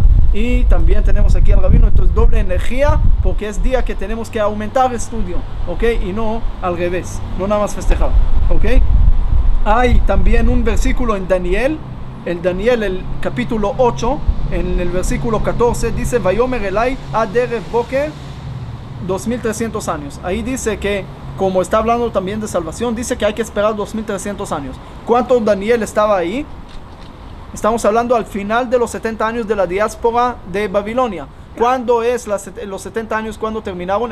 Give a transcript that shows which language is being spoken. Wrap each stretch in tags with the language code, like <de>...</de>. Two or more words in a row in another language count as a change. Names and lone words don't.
<es>Y también tenemos aquí al rabino, entonces doble energía, porque es día que tenemos que aumentar estudio, ok, y no al revés, no nada más festejar, ok. Hay también un versículo en Daniel, el capítulo 8, en el versículo 14, dice</es> <he>ויאמר אלי עד ערב בקר</he> <es>2300 años. Ahí dice que, como está hablando también de salvación, dice que hay que esperar 2300 años. ¿Cuánto Daniel estaba ahí? Estamos hablando al final de los 70 años de la diáspora de Babilonia. ¿Cuándo es los 70 años? ¿Cuándo terminaron?</es>